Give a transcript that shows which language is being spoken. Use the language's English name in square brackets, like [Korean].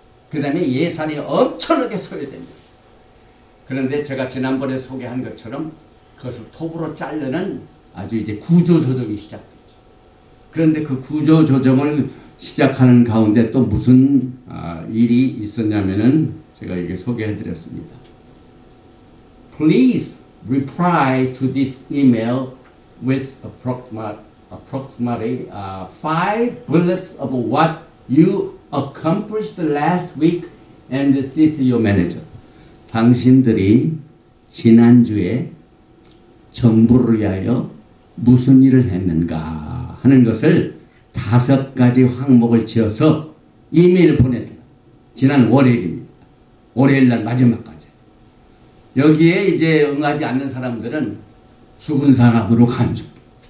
[Korean] 그 다음에 예산이 엄청나게 소요됩니다. 그런데 제가 지난번에 소개한 것처럼 그것을 톱으로 자르는 아주 이제 구조조정이 시작되죠. 그런데 그 구조조정을 시작하는 가운데 또 무슨 일이 있었냐면은 제가 이게 소개해 드렸습니다. [English] Please reply to this email with approximately 5 bullets of what you accomplished last week and CC your manager. [Korean] 당신들이 지난주에 정부를 위하여 무슨 일을 했는가 하는 것을 5가지 항목을 지어서 이메일을 보내드려. 지난 월요일입니다. 월요일날 마지막까지. 여기에 이제 응하지 않는 사람들은 죽은 사람으로 간주합니다.